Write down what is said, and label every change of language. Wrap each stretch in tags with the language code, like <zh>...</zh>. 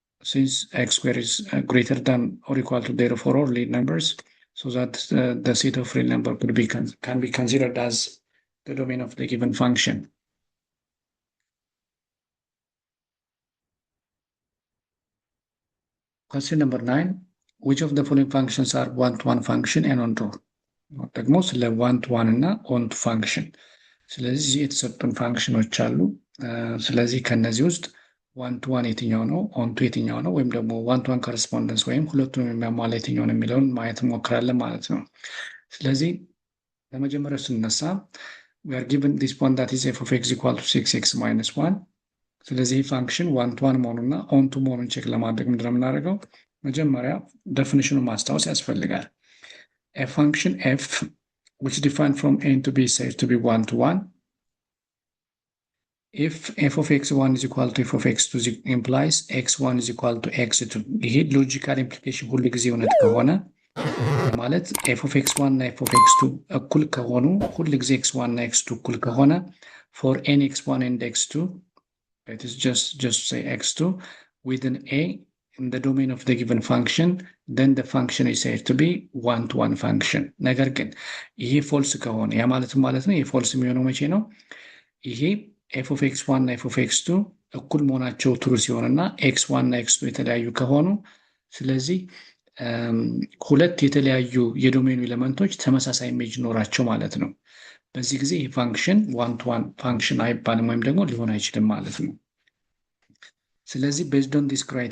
<en>Since x squared is greater than or equal to 0 for all real numbers, so that the set of real number could be can be considered as the domain of the given function. Question number 9. Which of the following functions are one-to-one function and on-to?</en> <am>ደግሞ ስለ one-to-one እና on-to function ስለዚህ የተሰጡን ፋንክሽኖች አሉ። ስለዚህ ከነዚህ ውስጥ one-to-one የትኛው ነው፣ on-to የትኛው ነው፣ ወይም ደግሞ one-to-one correspondence ወይም ሁለቱንም የሚያሟላ የትኛው ነው የሚለውን ማየት እንሞክራለን ማለት ነው። ስለዚህ ለመጀመሪያው ስንነሳ</am> <en>we are given this point that is f of x equal to 6x minus 1.</en> <am>ስለዚህ ፋንክሽን one-to-one መሆኑና on-to መሆኑን ቼክ ለማድረግ ምንድን ነው የምናደርገው? መጀመሪያ ዴፊኒሽኑን ማስታወስ ያስፈልጋል።</am> <en>A function f which defined from a to b is said to be one-to-one if f of x1 is equal to f of x2 implies x1 is equal to x2.</en> <am>ይሄ ሎጂካል ኢምፕሊኬሽን ሁሉ ጊዜ እውነት ከሆነ ማለት f of x1 እና f of x2 እኩል ከሆኑ ሁሉ ጊዜ x1 እና x2 እኩል ከሆነ</am> <en>for n x1 and x2, it is just say x2 within a in the domain of the given function, then the function is said to be one-to-one function.</en> <am>ነገር ግን ይሄ ፎልስ ከሆነ ያ ማለት ነው ይሄ ፎልስ የሚሆነው መቼ ነው? ይሄ f of x1 እና f of x2 እኩል መሆናቸው ትሩ ሲሆንና x1 እና x2 የተለያዩ ከሆኑ ስለዚህ ሁለት የተለያዩ የዶሜኑ ኤሌመንቶች ተመሳሳይ ኢሜጅ ኖራቸው ማለት ነው። በዚህ ጊዜ ይሄ ፋንክሽን one-to-one ፋንክሽን አይባልም ወይም ደግሞ ሊሆን አይችልም ማለት ነው። ስለዚህ</am> <en>based on this</en>